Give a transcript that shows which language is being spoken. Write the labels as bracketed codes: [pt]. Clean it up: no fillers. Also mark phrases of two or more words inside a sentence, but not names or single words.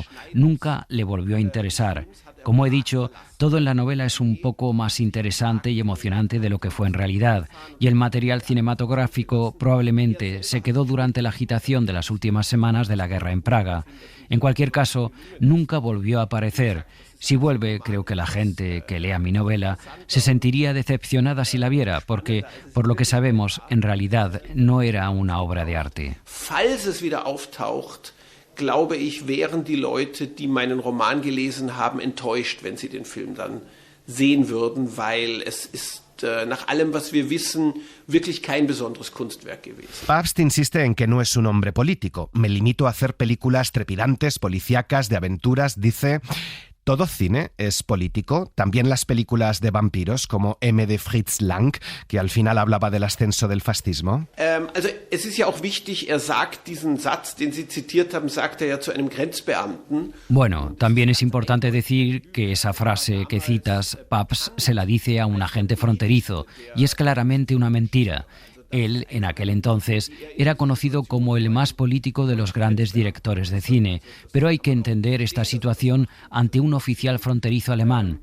[es] Nunca le volvió a interesar. Como he dicho, todo en la novela es un poco más interesante y emocionante de lo que fue en realidad, y el material cinematográfico probablemente se quedó durante la agitación de las últimas semanas de la guerra en Praga. En cualquier caso, nunca volvió a aparecer. Si vuelve, creo que la gente que lea mi novela se sentiría decepcionada si la viera, porque, por lo que sabemos, en realidad no era una obra de arte. [de] Falls es wieder auftaucht, glaube ich, wären die Leute, die meinen Roman gelesen haben, enttäuscht, wenn sie den Film dann sehen würden, weil es ist nach allem, was wir wissen, wirklich kein besonderes Kunstwerk gewesen. [es] Pabst insiste en que no es un hombre político. Me limito a hacer películas trepidantes, policíacas, de aventuras, dice. ¿Todo cine es político? También las películas de vampiros, como M. de Fritz Lang, que al final hablaba del ascenso del fascismo. [de] Also es ist ja auch wichtig, sagt diesen Satz, den Sie zitiert haben, sagt ja zu einem Grenzbeamten. [es] Bueno, también es importante decir que esa frase que citas, Pabst se la dice a un agente fronterizo, y es claramente una mentira. Él, en aquel entonces, era conocido como el más político de los grandes directores de cine, pero hay que entender esta situación ante un oficial fronterizo alemán.